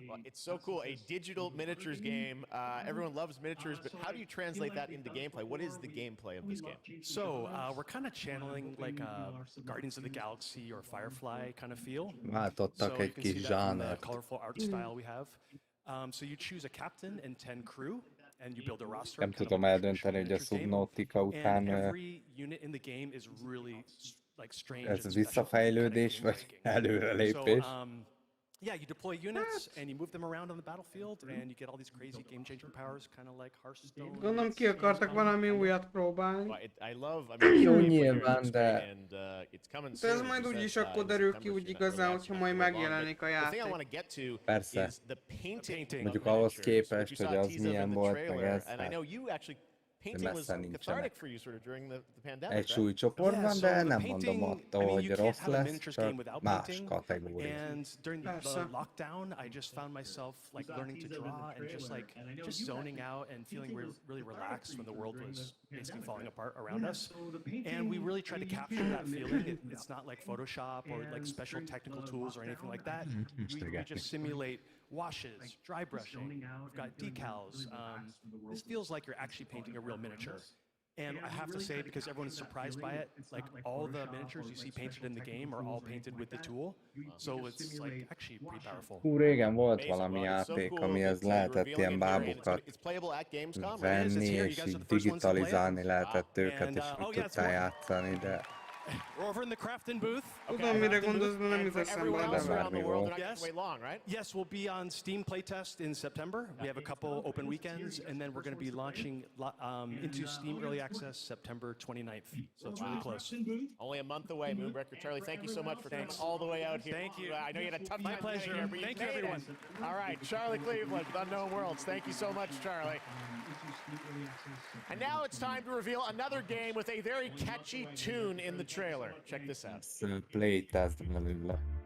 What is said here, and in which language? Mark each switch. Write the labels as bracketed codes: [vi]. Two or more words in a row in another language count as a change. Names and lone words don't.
[en] Well, it's so cool, a digital miniatures game. Everyone loves miniatures, but how do you translate that into gameplay? What is the gameplay of this game? So we're kind of channeling like Guardians of the Galaxy or Firefly kind of feel. [hu] Váltottak [en] So you [hu] egy [en] can see [hu] kis [en] that from the [hu] zsánert. [en] colorful art style we have. So you choose a captain and 10 crew, and you build a roster. [hu] Nem tudom eldönteni, hogy a Subnautica után [en] Every unit in the game is really like strange. [hu] ez visszafejlődés vagy előrelépés. [en] Yeah, you deploy units and you move them around on the battlefield, and you get all these crazy game-changing powers, kind of like Hearthstone. [hu] Gondolom ki akartak valami újat próbálni. Jó, nyilván, de... De ez majd úgyis akkor derül ki úgy igazán, hogyha majd megjelenik a játék. Persze. Mondjuk ahhoz képest, hogy az milyen volt, meg ez, messze nincsenek. Egy súlycsoportban, de nem mondom attól, hogy rossz lesz, csak más kategória. [en] And during the lockdown, I just found myself like learning to draw and just zoning out and feeling really relaxed when the world was basically falling apart around us. And we really tried to capture that feeling. It's not like Photoshop or like special technical tools or anything like that. We just simulate washes, dry brushing, we've got decals. This feels like you're actually painting a real miniature. And I have to say, because everyone is surprised by it, like all the miniatures you see painted in the game are all painted with the tool. So it's like actually pretty powerful. [hu] Hú, régen volt valami játék, amihez lehetett ilyen bábukat venni, és így digitalizálni lehetett őket, és úgy tudtál játszani, de... [en] We're over in the crafting booth. [hu] Tudom, mire gondolsz, de nem jut eszembe, de bármi volt. [en] Yes, we'll be on Steam playtest in September. We have a couple open weekends, and then we're going to be launching into Steam Early Access September 29th. So it's really close. Only a month away, Moonbreaker. Charlie, thank you so much for coming all the way out here. Thank you. I know you had a tough time. My pleasure. Thank you, everyone. All right, Charlie Cleveland with Unknown Worlds. Thank you so much, Charlie. And now it's time to reveal another game with a very catchy tune in the trailer. Check this out. [hu] Playtest belőle.